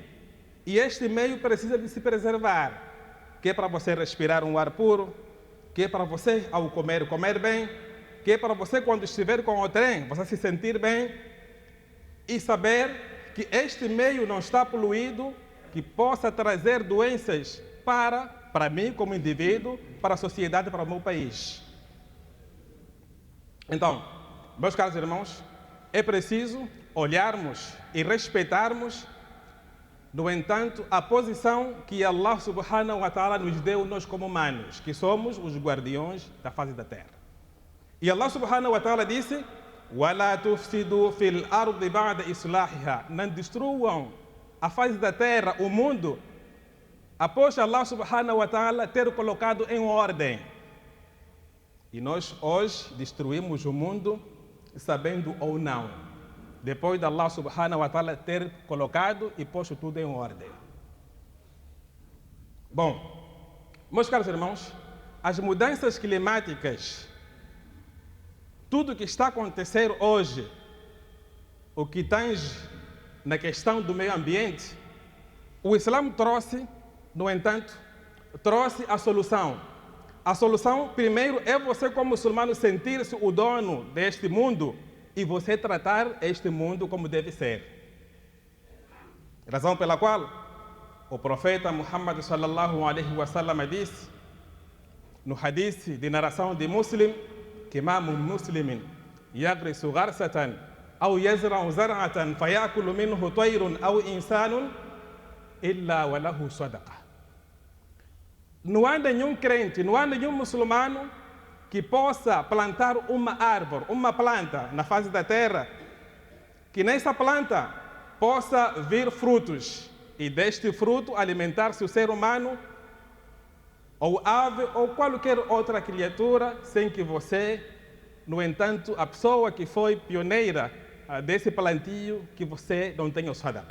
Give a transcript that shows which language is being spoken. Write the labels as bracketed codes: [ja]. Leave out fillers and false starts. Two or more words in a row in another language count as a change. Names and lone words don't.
[pt] E este meio precisa de se preservar, que é para você respirar um ar puro, que é para você, ao comer, comer bem, que é para você, quando estiver com o trem, você se sentir bem e saber que este meio não está poluído, que possa trazer doenças para mim como indivíduo, para a sociedade, para o meu país. Então, meus caros irmãos, é preciso olharmos e respeitarmos, no entanto, a posição que [ar] الله سبحانه وتعالى [pt] nos deu, nós como humanos, que somos os guardiões da face da terra. [ar] E Allah subhanahu wa ta'ala disse: وَلَا تُفْسِدُوا فِي الْأَرْضِ بَعْدَ إِصْلَاحِهَا. [pt] Não destruam a face da terra, o mundo, após [ar] الله سبحانه وتعالى [pt] ter colocado em ordem. E nós hoje destruímos o mundo, sabendo ou não, depois de [ar] الله سبحانه وتعالى [pt] ter colocado e posto tudo em ordem. Bom, meus caros irmãos, as mudanças climáticas, tudo que está acontecendo hoje, o que tange na questão do meio ambiente, o Islã trouxe, no entanto, trouxe a solução. A solução, primeiro, é você como muçulmano sentir-se o dono deste mundo e você tratar este mundo como deve ser. Razão pela qual o profeta Muhammad [ar] صلى الله عليه وسلم [pt] disse, no hadith de narração de Muslim, que [ar] ما من مسلم يغرس غرسا أو يزرع زرعا فيأكل منه طير أو إنسان إلا وله صدقة. [pt] Não há nenhum crente, não há nenhum muçulmano que possa plantar uma árvore, uma planta na face da terra, que nessa planta possa vir frutos e deste fruto alimentar-se o ser humano ou ave ou qualquer outra criatura, sem que você, no entanto, a pessoa que foi pioneira desse plantio, que você não tenha o sadaqa.